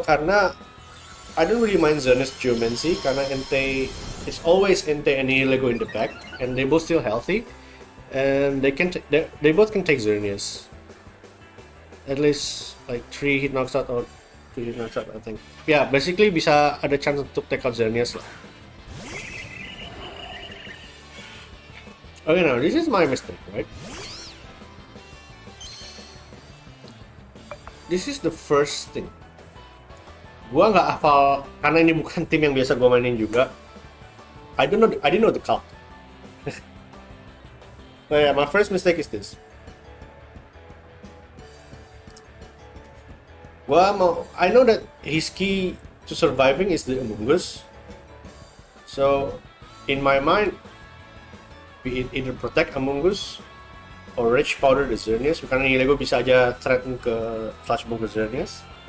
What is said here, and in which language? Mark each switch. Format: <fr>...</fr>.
<id>Karena</id> <en>I don't really mind Xerneas Geomancy karena Entei is always Entei and Nihilego in the back, and they both still healthy, and they both can take Xerneas. At least like 3 hit knocks out or 2 hit knocks out, I think. Yeah, basically</en> <id>bisa ada chance untuk</id> <en>take out</en> <id>Xerneas lah.</id> <en>Okay, now this is my mistake, right? This is the first thing.</en> <id>Gua nggak hafal karena ini bukan tim yang biasa gua mainin juga.</id> <en>I didn't know the cult. So yeah, my first mistake is this. I know that his key to surviving is the Amoonguss. So, in my mind, be it either protect Amoonguss or Rage Powder the Xerneas,</en> <id>karena Nihilego bisa aja threaten ke Flash Bomb ke Xerneas.</id>